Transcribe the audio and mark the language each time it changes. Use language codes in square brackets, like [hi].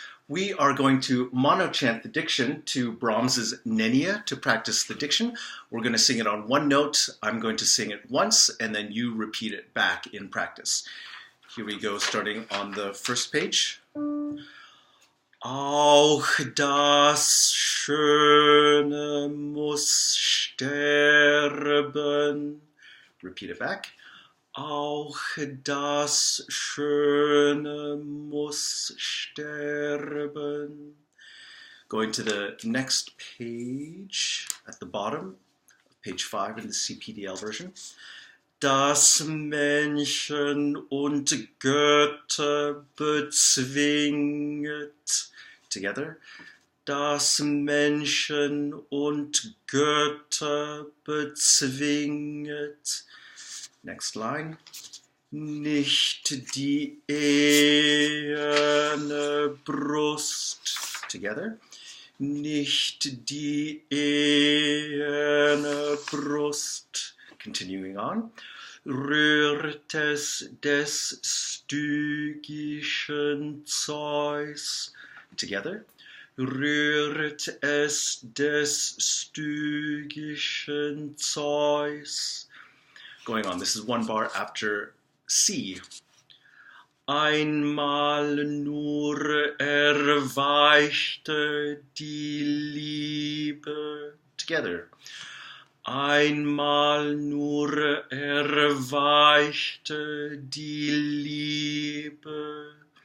[en] We are going to monochant the diction to Brahms's Nenia to practice the diction. We're going to sing it on one note. I'm going to sing it once, and then you repeat it back in practice. Here we go, starting on the first page. [de] Auch das Schöne muss sterben. [en] Repeat it back. [de] Auch das Schöne muss sterben. [en] Going to the next page at the bottom, page 5 in the CPDL version. [de] Das Menschen und Götter bezwinget. [en] Together. [de] Das Menschen und Götter bezwinget. [en] Next line. [de] Nicht die eherne Brust. [en] Together. [de] Nicht die eherne Brust. [en] Continuing on. [de] Rührt es des stygischen Zeus. [en] Together. [de] Rührt es des stygischen Zeus. [en] Going on, this is one bar after C. [de] Einmal nur erweichte die Liebe. [en] Together. [de] Einmal nur erweichte die Liebe.